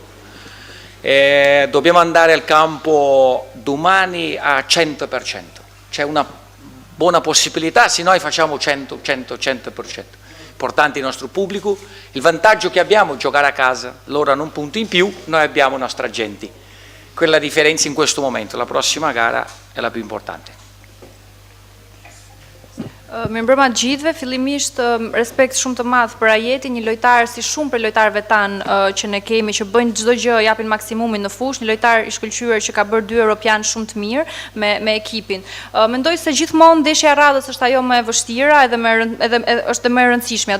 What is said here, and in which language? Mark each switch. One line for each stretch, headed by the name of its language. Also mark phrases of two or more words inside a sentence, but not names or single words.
Italian: Dobbiamo andare al campo domani a 100%, c'è una buona possibilità se noi facciamo 100%. Importante il nostro pubblico, il vantaggio che abbiamo è giocare a casa, loro hanno 1 punto in più, noi abbiamo i nostri agenti. Quella è la differenza in questo momento, la prossima gara è la più importante.
Albanian: Me mbrëma gjithve, fillimisht respekt shumë të madh për Ajetin, një lojtar si shumë për lojtarëve tanë që ne kemi, që bëjnë çdo gjë, japin maksimumin në fushë, një lojtar i shkëlqyer që ka bërë 2 europian shumë të mirë me ekipin. Mendoj se gjithmonë ndeshja e radhës është ajo më e vështira edhe është më e rëndësishme.